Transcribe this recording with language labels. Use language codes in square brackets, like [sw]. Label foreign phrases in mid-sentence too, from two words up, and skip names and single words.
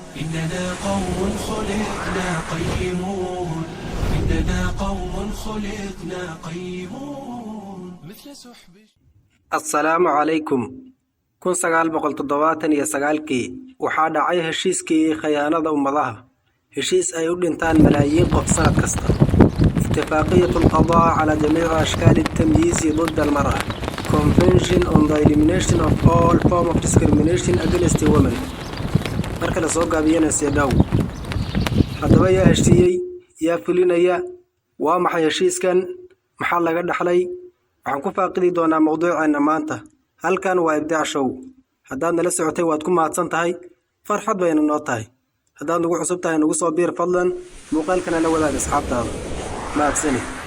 [ar] إننا قوم خلقنا قيمون إننا قوم خلقنا قيمون مثل سحب. السلام عليكم [so] 1979 waxaa dhacay heshiiskii khiyaanada ummadaha heshiis ay u dhintaan malaayiin qof sanad kasta اتفاقية القضاء على جميع أشكال التمييز ضد المرأة Convention on the Elimination of all form of discrimination against women marka la soo gaabiyana seedaw haddaba yaa heshiiyey yaa fulinaya waa maxay heshiiskan maxaa laga dhaxlay waxaan ku faaqidi doonaa mowduuceena maanta halkan waa ibdaac show haddaad nala socotay waad ku mahadsan tahay farxad bayna noo tahay haddaad nagu cusub tahay nagu soo biir fadlan muuqaalkana la wadaag asxaabtaada maadsani